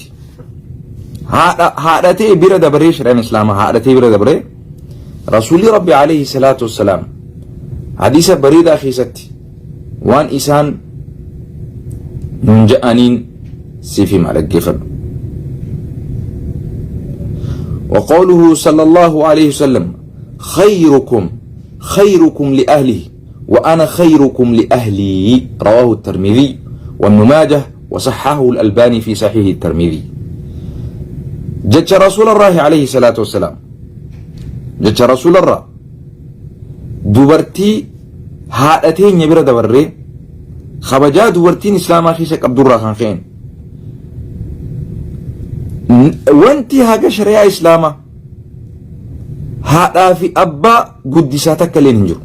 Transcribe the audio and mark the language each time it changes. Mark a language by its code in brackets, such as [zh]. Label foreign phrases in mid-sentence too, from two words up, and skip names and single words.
[om] haadhatee bira dabaree shari'aan islaamaa haadhatee bira dabaree rasuulli rabbi [ar] عليه الصلاة والسلام [om] hadiisa bareedaa keessatti waan isaan nun ja'aniin siif hima dhaggeeffadhu. [ar] وقوله صلى الله عليه وسلم خيركم لأهله وأنا خيركم لأهلي رواه الترمذي وابن ماجه وصححه الألباني في صحيح الترمذي. جت رسول الله عليه الصلاة والسلام جت رسول الله [om] dubartii haadhatee bira dabarree kabajaa dubartiin islaamaa keessa qabdurraa kan ka'een wanti haga shari'aa islaamaa haadhaa fi abbaa guddisaa takka illee hin jiru.